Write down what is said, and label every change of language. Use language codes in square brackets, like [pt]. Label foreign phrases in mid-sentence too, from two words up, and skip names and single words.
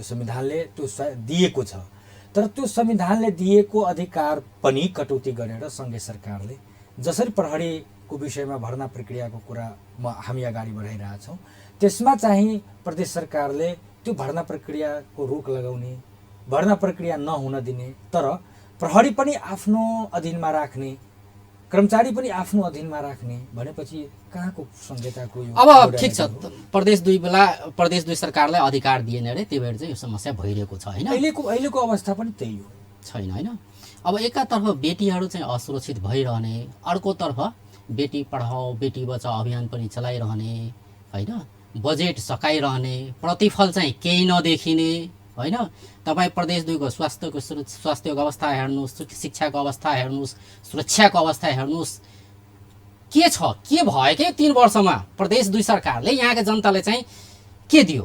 [ne] संविधानले त्यो दिएको छ, तर त्यो संविधानले दिएको अधिकार पनि कटौती गरेर सङ्घीय सरकारले जसरी प्रहरीको विषयमा भर्ना प्रक्रियाको कुरा हामी अगाडि बढाइरहेछौँ, त्यसमा चाहिँ प्रदेश सरकारले त्यो भर्ना प्रक्रियाको रोक लगाउने, भर्ना प्रक्रिया नहुन दिने, तर प्रहरी पनि आफ्नो अधीनमा राख्ने, कर्मचारी पनि आफ्नो अधीनमा राख्ने भनेपछि कहाँको संहिताको यो अब ठिक छ। प्रदेश 2 सरकारलाई अधिकार दिएन अरे, त्यही भएर चाहिँ यो समस्या भइरहेको छ होइन। अहिलेको अवस्था पनि त्यही हो छैन होइन। अब एकातर्फ बेटीहरू चाहिँ असुरक्षित भइरहने, अर्कोतर्फ [hi] बेटी पढाओ बेटी बचाओ [ne] अभियान पनि चलाइरहने होइन, बजेट सकाइरहने, प्रतिफल चाहिँ केही नदेखिने होइन। तपाईँ प्रदेश 2 को स्वास्थ्यको अवस्था हेर्नुहोस्, शिक्षाको अवस्था हेर्नुहोस्, सुरक्षाको अवस्था हेर्नुहोस्, के छ के भयो के 3 वर्षमा प्रदेश 2 सरकारले यहाँका जनताले चाहिँ के दियो?